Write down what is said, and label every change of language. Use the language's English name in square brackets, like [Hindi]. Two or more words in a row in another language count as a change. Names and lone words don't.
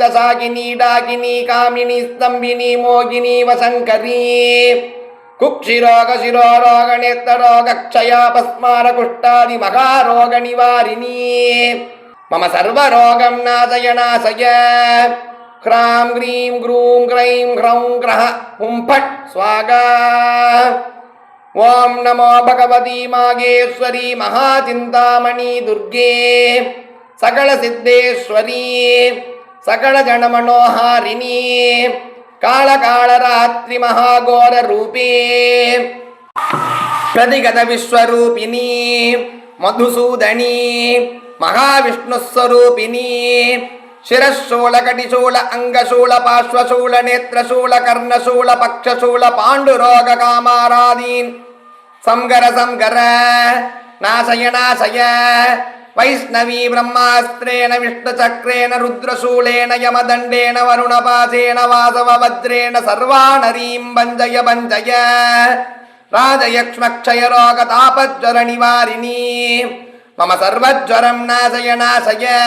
[Sanskrit] सागिनी डाकिनी कामिनी स्तंभिनी मोगिनी वशंकरी कुक्षिरोग शिरोरोग नेत्ररोग क्षयापस्मार कुष्ठादि महारोग निवारिणी मम सर्वरोगं नाशय नाशय ह्रां ह्रीं ग्रूं ग्रैं ह्रौं ग्रह हुं फट् स्वागा ॐ नमो भगवति माहेश्वरि महाचिन्तामणि दुर्गे सकल सिद्धेश्वरि सकल जनमनोहारिणि काल काल रात्रि महाघोर रूपे प्रतिगत विश्वरूपिणि मधुसूदनि महाविष्णुस्वरूपिणि ಶಿರಶೂಲ ಕಟಿಶೂಲ ಅಂಗಶೂಲ ಪಾರ್ಶ್ವಶೂಲ ನೇತ್ರಶೂಲ ಕರ್ಣಶೂಲ ಪಕ್ಷಶೂಲ ಪಾಂಡುರೋಗ ಕಾಮಾರಾದೀನ್ ಸಂಗರ ಸಂಗರ ನಾಶಯ ನಾಶಯ ವೈಷ್ಣವೀ ಬ್ರಹ್ಮಾಸ್ತ್ರೇಣ ವಿಷ್ಣುಚಕ್ರೇಣ ರುದ್ರಶೂಲೇನ ಯಮದಂಡೇನ ವರುಣಪಾಸೇನ ವಾಸವ ವಜ್ರೇಣ ಸರ್ವಾನರೀಂ ಭಂಜಯ ಭಂಜಯ ರಾಜಯಕ್ಷ್ಮಕ್ಷಯ ರೋಗ ತಾಪಜ್ವರ ನಿವಾರಿಣೀ ಮಮ ಸರ್ವಜ್ವರಂ ನಾಶಯ ನಾಶಯ